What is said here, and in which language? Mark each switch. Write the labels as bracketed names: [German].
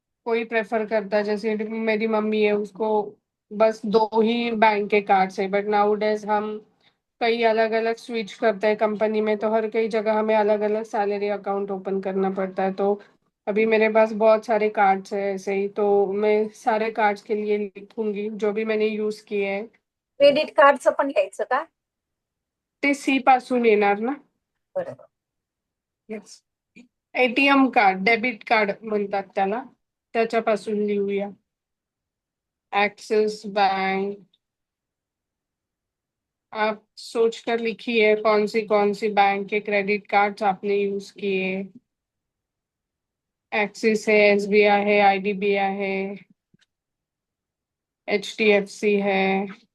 [Hindi] कोई प्रेफर करता है, जैसे मेरी मम्मी है, उसको बस दो ही बैंक के कार्ड्स है, [English] but nowadays [Hindi] हम कई अलग अलग स्विच करते हैं कंपनी में, तो हर कई जगह हमें अलग अलग सैलरी अकाउंट ओपन करना पड़ता है। तो अभी मेरे पास बहुत सारे कार्ड्स है ऐसे ही, तो मैं सारे कार्ड्स के लिए लिखूंगी जो भी मैंने यूज किए हैं। [Marathi] क्रेडिट कार्डचं पण लिहायचं का? ते सी पासून येणार ना? बरोबर. Yes. ATM card, debit card म्हणतात त्याला, त्याच्यापासून लिहूया. [Hindi] Axis bank. आप सोच कर लिखिए कौन सी बैंक के क्रेडिट कार्ड्स आपने यूज किए। एक्सिस है, SBI है, IDBI है, HDFC है।